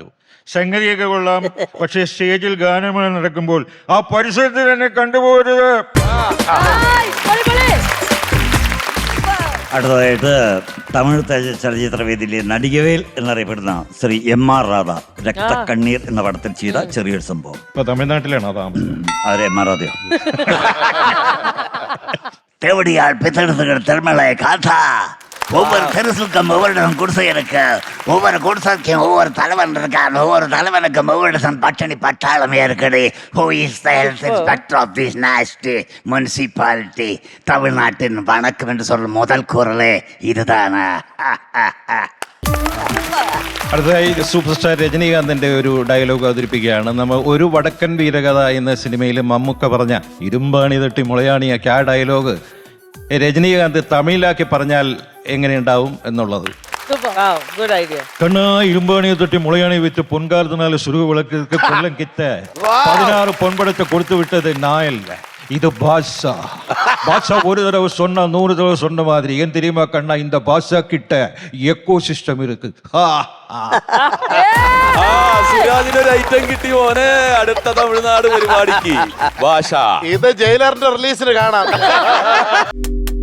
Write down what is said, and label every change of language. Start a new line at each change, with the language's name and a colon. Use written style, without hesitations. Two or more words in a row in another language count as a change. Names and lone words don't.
Malayalam: സംഗതിയൊക്കെ കൊള്ളാം, പക്ഷേ സ്റ്റേജിൽ ഗാനമേള നടക്കുമ്പോൾ ആ പരിസരത്ത് തന്നെ കണ്ടുപോകരുത്. അടുത്തതായിട്ട് തമിഴ് ചലച്ചിത്ര വേദിയിലെ നടികവേൽ എന്നറിയപ്പെടുന്ന ശ്രീ M.R. രാധ രക്തക്കണ്ണീർ എന്ന പടത്തിൽ ചെയ്ത ചെറിയൊരു സംഭവം. ഇപ്പൊ തമിഴ്നാട്ടിലാണോ താമസം? അവരെ M.R. രാധയോ?
Tamil: தேவடியால் பித்தெடுத்துக்கிற திருமலை காத்தா ஒவ்வொரு தெருசுக்கும் ஒவ்வொரு குடிசை இருக்கு. ஒவ்வொரு குடிசைக்கும் ஒவ்வொரு தலைவன் இருக்கான். ஒவ்வொரு தலைவனுக்கும் ஒவ்வொரு பட்டணி பட்டாளமே இருக்குது.
English: Who is the health inspector of this nasty municipality?
Tamil: தமிழ்நாட்டின் வணக்கம் என்று சொல்லும் முதல் குரலே இதுதானா?
Malayalam: അടുത്തതായി
English: super star
Malayalam: രജനീകാന്തിന്റെ ഒരു ഡയലോഗ് അവതരിപ്പിക്കുകയാണ്. നമ്മൾ ഒരു വടക്കൻ വീരകഥ എന്ന സിനിമയിൽ മമ്മൂക്ക പറഞ്ഞ ഇരുമ്പാണി തട്ടി മുളയാണിയാക്കി ആ ഡയലോഗ് രജനീകാന്ത് തമിഴിലാക്കി പറഞ്ഞാൽ എങ്ങനെയുണ്ടാവും എന്നുള്ളത്. കണ്ണാ ഇരുമ്പാണിയെ തട്ടി മുളയാണി വിറ്റ് പൊൻകാലത്തിനാല് സുരുവ് വിളക്ക് കൊല്ലം കിത്ത 16 പൊൻപടത്തെ കൊടുത്തു വിട്ടത് നായല്ല,
Tamil: இது பாஷா. பாஷா ஒரு தடவை சொன்னா 100 தடவை சொன்ன மாதிரி. ஏன் தெரியுமா கண்ணா, இந்த பாஷா கிட்ட
English: echo system
Tamil: இருக்கு.
Malayalam: സുരാജിനൊരു ഐറ്റം കിട്ടി മോനെ. അടുത്ത തമിഴ്നാട് പരിപാടിക്ക് ഭാഷ ഇത് ജയിലറിന്റെ റിലീസിന് കാണാം.